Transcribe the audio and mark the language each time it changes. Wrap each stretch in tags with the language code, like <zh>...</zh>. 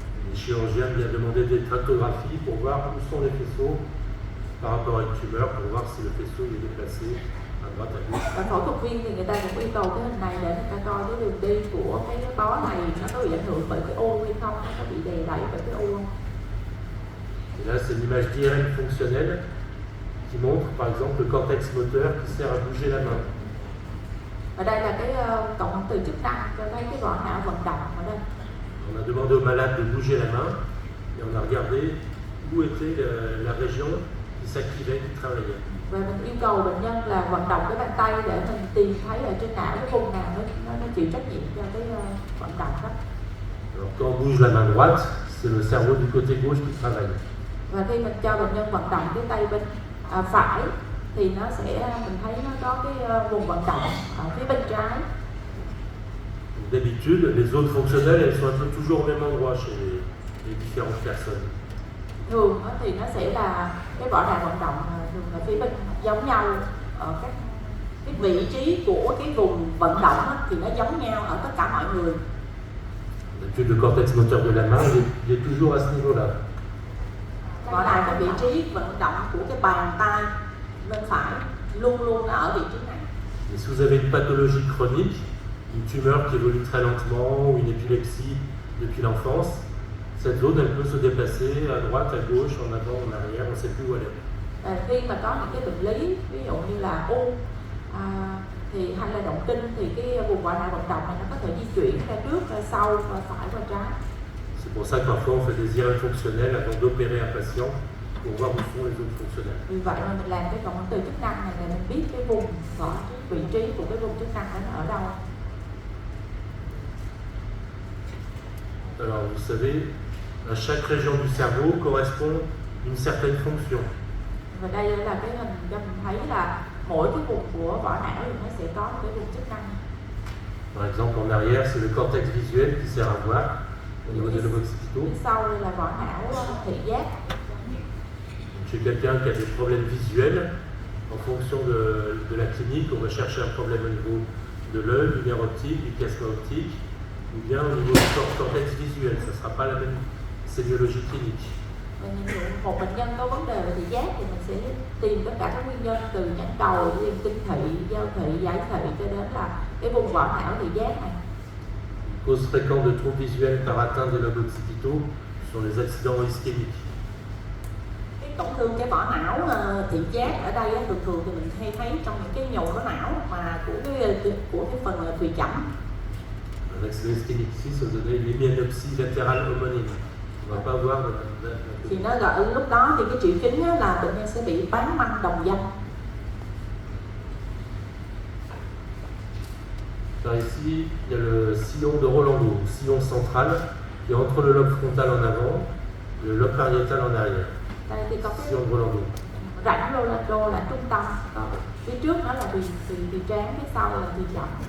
<fr>Les chirurgiens viennent demander des tractographies pour voir où sont les faisceaux par rapport à une tumeur, pour voir si le faisceau est déplacé à droite, à gauche.</fr> <vi>Và phẫu thuật viên thì người ta cũng yêu cầu cái hình này để người ta coi cái đường đi của cái bó này nó có bị ảnh hưởng bởi cái u hay không, nó có bị đè đẩy bởi cái u không.</vi> <fr>Et là, c'est une image d'IRM fonctionnelle qui montre par exemple le cortex moteur qui sert à bouger la main.</fr> <vi>Ở đây là cái cộng hưởng từ chức năng cho thấy cái vỏ não vận động ở đây.</vi> <fr>On a demandé au malade de bouger la main et on a regardé où était la région qui s'activait, qui travaillait.</fr> <vi>Và mình yêu cầu bệnh nhân là vận động cái bàn tay để mình tìm thấy ở trên não cái vùng nào nó chịu trách nhiệm cho cái vận động đó.</vi> <fr>Alors quand on bouge la main droite, c'est le cerveau du côté gauche qui travaille.</fr> <vi>Và khi mình cho bệnh nhân vận động cái tay bên phải thì nó sẽ mình thấy nó có cái vùng vận động ở phía bên trái.</vi> <fr>D'habitude, les zones fonctionnelles, elles sont un peu toujours au même endroit chez les différentes personnes.</fr> <vi>Thường thì nó sẽ là cái vỏ đạn vận động thường là phía bên giống nhau ở các cái vị trí của cái vùng vận động thì nó giống nhau ở tất cả mọi người.</vi> <fr>D'habitude, le cortex moteur de la main, il est toujours à ce niveau-là.</fr> <vi>Vỏ đạn cái vị trí vận động của cái bàn tay bên phải luôn luôn nó ở vị trí này.</vi> <fr>Et si vous avez une pathologie chronique, une tumeur qui évolue très lentement ou une épilepsie depuis l'enfance, cette zone elle peut se déplacer à droite, à gauche, en avant, en arrière, on ne sait plus où elle est.</fr> <vi>Khi mà có những cái bệnh lý ví dụ như là u thì hay là động kinh thì cái vùng vỏ não vận động này nó có thể di chuyển ra trước, ra sau, ra phải, qua trái.</vi> <fr>C'est pour ça que parfois on fait des IRM fonctionnels avant d'opérer un patient pour voir où sont les zones fonctionnelles.</fr> <vi>Vì vậy mà mình làm cái cộng hưởng từ chức năng này để mình biết cái vùng vị trí của cái vùng chức năng đó nó ở đâu.</vi> <fr>Alors vous savez, à chaque région du cerveau correspond une certaine fonction.</fr> <vi>Và đây là cái hình cho mình thấy là mỗi cái vùng của vỏ não thì nó sẽ có một cái vùng chức năng.</vi> <fr>Par exemple, en arrière, c'est le cortex visuel qui sert à voir au niveau des lobes occipitaux.</fr> <vi>Phía sau đây là vỏ não thị giác.</vi> <fr>Chez quelqu'un qui a des problèmes visuels, en fonction de la clinique, on va chercher un problème au niveau de l'œil, du nerf optique, du chiasme optique, ou bien au niveau du cortex visuel. Ça ne sera pas la même sémiologie clinique.</fr> <vi>Một bệnh nhân có vấn đề về thị giác thì mình sẽ tìm tất cả các nguyên nhân từ nhãn cầu, liên tinh thị, giao thị, giải thị cho đến là cái vùng vỏ não thị giác này.</vi> <fr>Cause fréquente de troubles visuels par atteinte des lobes occipitaux sont les accidents ischémiques.</fr> <vi>Cái tổn thương cái vỏ não thị giác ở đây thường thì mình hay thấy trong những cái nhồi vỏ não mà của cái phần thùy chẩm.</vi> <fr>Un accident ischémique ici, ça donnait une hémianopsie latérale homonyme. On va pas voir</fr> <vi>thì nó gọi lúc đó thì cái triệu chứng là bệnh nhân sẽ bị bán manh đồng danh.</vi> <fr>Par ici, il y a le sillon de Rolando, sillon central qui est entre le lobe frontal en avant et le lobe pariétal en arrière.</fr> <vi>Đây thì có cái</vi> <fr>Sillon de Rolando.</fr> <vi>rãnh Rolando là trung tâm, còn phía trước nó là thùy trán, phía sau là thùy chẩm.</vi>